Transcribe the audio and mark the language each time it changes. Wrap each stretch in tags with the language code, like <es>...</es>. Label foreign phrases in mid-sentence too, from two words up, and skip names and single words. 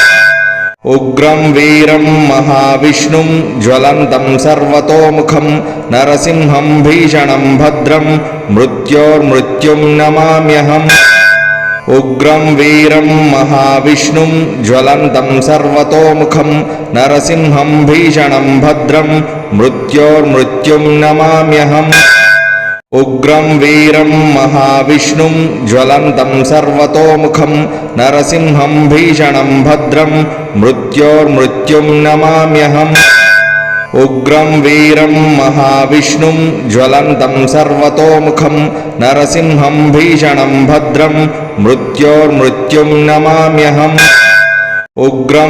<sa>ఉగ్రం వీరం మహావిష్ణుం జ్వలంతం సర్వతోముఖం నరసింహం భీషణం భద్రం మృత్యోర్మృత్యుం నమామ్యహం. ఉగ్రం వీరం మహావిష్ణుం జ్వలంతం సర్వతోముఖం నరసింహం భీషణం భద్రం మృత్యోర్మృత్యుం నమామ్యహం. उग्रं वीरं महाविष्णुं ज्वलन्तं सर्वतोमुखं नरसिंहं भीषणं भद्रं मृत्योर्मृत्युं नमाम्यहम् उग्रं वीरं महाविष्णुं ज्वलन्तं सर्वतोमुखं नरसिंहं भीषणं भद्रं मृत्योर्मृत्युं नमाम्यहम् उग्रं</sa>